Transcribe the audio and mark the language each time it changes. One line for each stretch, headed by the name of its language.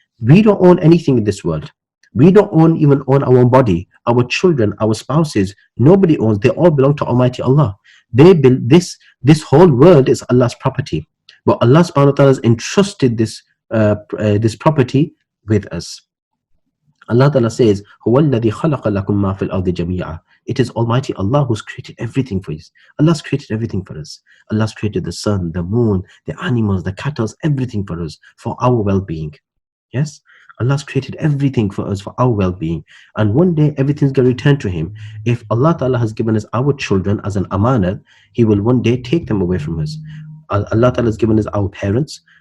English: We don't own anything in this world. We don't even own our own body, our children, our spouses. Nobody owns. They all belong to Almighty Allah. They build this whole world is Allah's property. But Allah subhanahu wa ta'ala has entrusted this property with us. Allah Ta'ala says,
Arabic: هُوَ الَّذِي خَلَقَ لَكُم مَّا فِي الْأَرْضِ جَمِيعًا.
English: It is Almighty Allah who's created everything for us. Allah's created everything for us. Allah's created the sun, the moon, the animals, the cattle, everything for us, for our well-being. Yes? Allah's created everything for us, for our well-being. And one day, everything's going to return to Him. If Allah Ta'ala has given us our children as an amanat, He will one day take them away from us. Allah Ta'ala has given us our parents.